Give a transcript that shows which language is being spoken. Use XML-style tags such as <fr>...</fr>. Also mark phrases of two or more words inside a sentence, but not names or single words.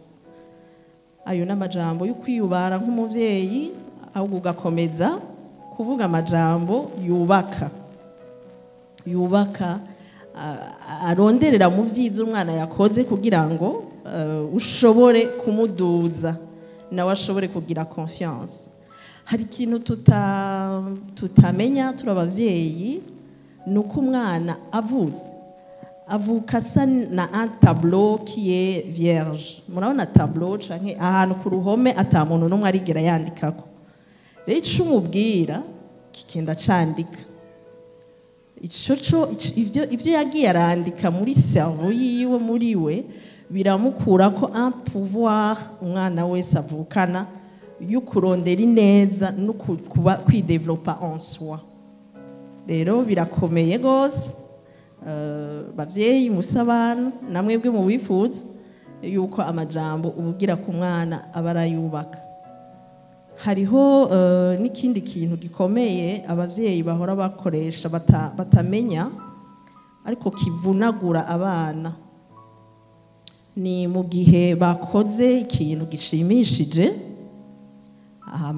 <rn>Ayo n'amajambo yo kwiyubara nk'umuvyeyi, ahubwo ugakomeza kuvuga amajambo yubaka aronderera mu vyiza umwana yakoze kugira ngo ushobore kumuduza nawe ashobore kugira confiance. Hari ikintu tutamenya turi abavyeyi, nuko umwana avuka asa na</rn> <fr>un tableau qui est vierge.</fr> <rn>Murabona tableau canke ahantu ku ruhome ata muntu n'umwe arigera yandikako. Rero ico umubwira kigenda candika ivyo yagiye arandika muri cerveau yiwe muri we biramukura ko</rn> <fr>un pouvoir</fr> <rn>umwana wese avukana yo kurondera ineza no kwidevelopa</rn> <fr>en soi.</fr> <rn>Rero birakomeye gose bavyeyi musabana namwebwe mu wifuza yuko amajambo ubugira ku mwana abarayubaka. Hariho n'ikindi kintu gikomeye abavyeyi bahora bakoresha batamenya ariko kivunagura abana, ni mu gihe bakoze ikintu gishimishije hama</rn>